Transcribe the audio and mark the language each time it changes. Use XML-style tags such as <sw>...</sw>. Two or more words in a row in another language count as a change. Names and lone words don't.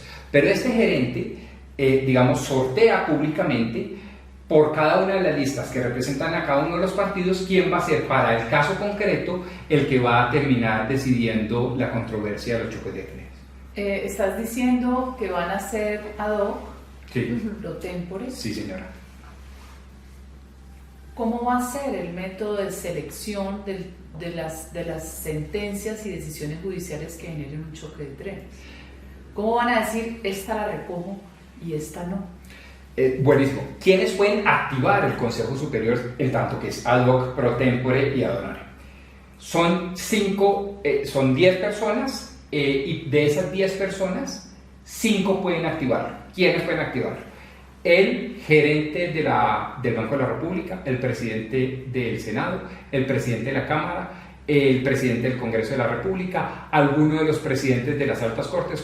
<es>Pero este gerente, sortea públicamente por cada una de las listas que representan a cada uno de los partidos quién va a ser para el caso concreto el que va a terminar decidiendo la controversia de los choques de trenes. ¿Estás diciendo que van a ser</es> <la>ad hoc?</la> <es>Sí.</es> <la>Pro tempore.</la> <es>Sí, señora. ¿Cómo va a ser el método de selección de las sentencias y decisiones judiciales que generen un choque de trenes? ¿Cómo van a decir, esta la recojo y esta no? Buenísimo. ¿Quiénes pueden activar el Consejo Superior en tanto que es</es> <la>ad hoc, pro tempore</la> <es>y</es> <la>ad honorem?</la> <es>Son 10 personas y de esas 10 personas, 5 pueden activarlo. ¿Quiénes pueden activarlo? El gerente del Banco de la República, el presidente del Senado, el presidente de la Cámara, el presidente del Congreso de la República, alguno de los presidentes de las altas cortes,</es>